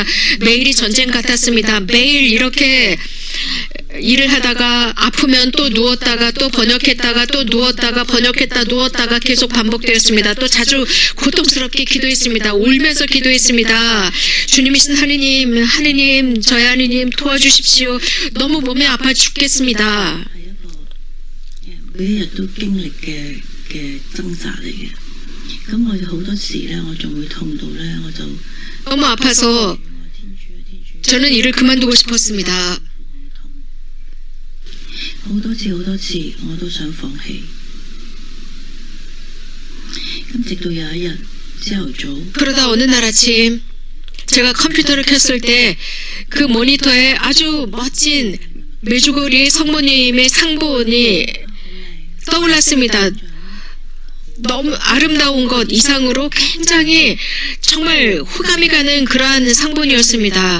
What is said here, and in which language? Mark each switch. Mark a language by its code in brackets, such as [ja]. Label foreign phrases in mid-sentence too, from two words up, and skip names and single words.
[ko] 매일이 전쟁 같았습니다. 매일 이렇게 일을 하다가 아프면 또 누웠다가 또 번역했다가 또 누웠다가 번역했다 누웠다가 계속 반복되었습니다. 또 자주 고통스럽게 기도했습니다. 울면서 기도했습니다. 주님이신 하느님, 저의 하느님 도와주십시오. 너무 몸이 아파 죽겠습니다. [yue] 係一個每一日都經歷嘅掙扎嚟嘅。咁我好多時咧，我仲會痛到咧，我就 [ko] 너무 아파서 [yue] 天主啊天主， [ko] 저는 일을 그만두고 싶었습니다. [yue] 好多次我都想放棄。咁直到有一日朝頭早， [ko] 그러다 어느 날 아침 제가 컴퓨터를 켰을 때 그 모니터에 아주 멋진 메주거리 성모님의 상본이 떠올랐습니다. 너무 아름다운 것 이상으로 굉장히 정말 호감이 가는 그러한 상본이었습니다.